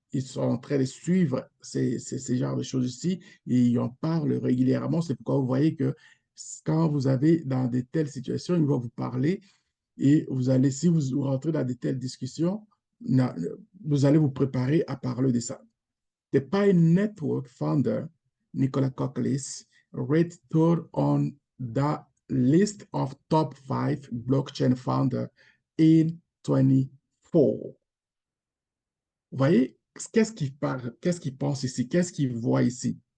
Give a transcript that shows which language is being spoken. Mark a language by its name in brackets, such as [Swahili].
[French] Ils sont en train de suivre ces genres de choses ici et ils en parlent régulièrement. C'est pourquoi vous voyez que quand vous avez dans de telles situations, ils vont vous parler et vous allez, si vous rentrez dans de telles discussions, vous allez vous préparer à parler de ça. [English] The Pi Network founder, Nicola Koklis, rated third on the list of top 5 blockchain founders in 24. [French] Vous voyez, qu'est-ce qu'il pense ici? Qu'est-ce qu'il voit ici?